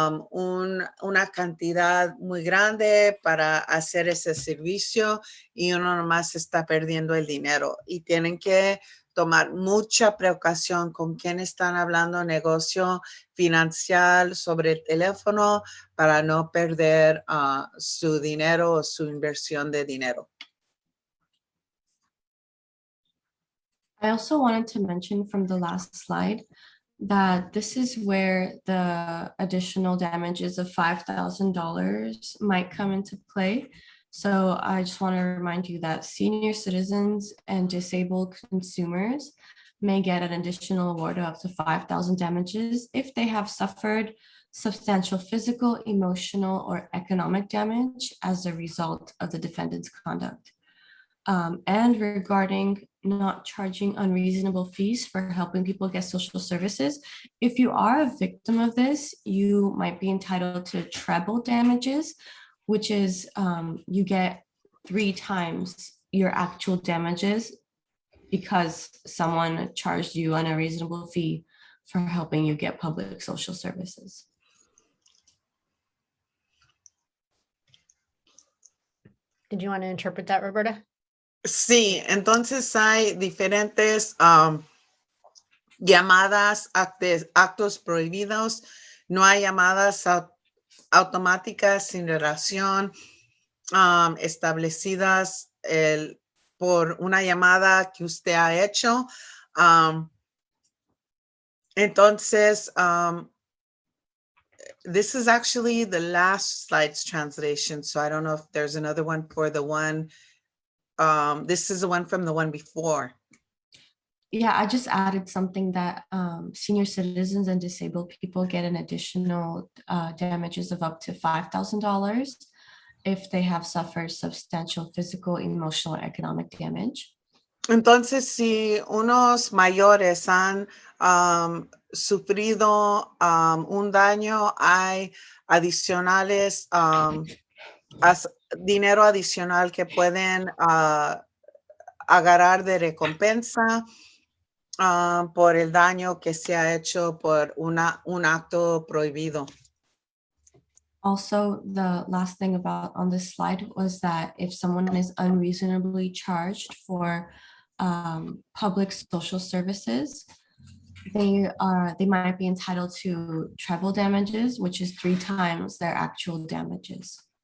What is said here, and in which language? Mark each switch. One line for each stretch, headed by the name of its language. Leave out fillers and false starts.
Spanish: una cantidad muy grande para hacer ese servicio, y uno nomás está perdiendo el dinero. Y tienen que tomar mucha precaución con quién están hablando negocio financiero sobre el teléfono para no perder su dinero o su inversión de dinero.
English: I also wanted to mention from the last slide that this is where the additional damages of $5,000 might come into play. So I just want to remind you that senior citizens and disabled consumers may get an additional award of up to 5,000 damages if they have suffered substantial physical, emotional, or economic damage as a result of the defendant's conduct. And regarding not charging unreasonable fees for helping people get social services, if you are a victim of this, you might be entitled to treble damages, which is you get 3 times your actual damages because someone charged you an unreasonable fee for helping you get public social services. Did you want to interpret that, Roberta?
Spanish: Sí, entonces hay diferentes llamadas, actos prohibidos. No hay llamadas automáticas sin relación establecidas por una llamada que usted ha hecho.
English: Entonces, this is actually the last slide's translation, so I don't know if there's another one for the one. This is the one from the one before. Yeah, I just added something that senior citizens and disabled people get an additional damages of up to $5,000 if they have suffered substantial physical, emotional, or economic damage.
Spanish: Entonces, si unos mayores han sufrido un daño, hay adicionales, dinero adicional que pueden agarrar de recompensa por el daño que se ha hecho por un acto prohibido.
English: Also, the last thing about on this slide was that if someone is unreasonably charged for public social services, they might be entitled to treble damages, which is 3 times their actual damages.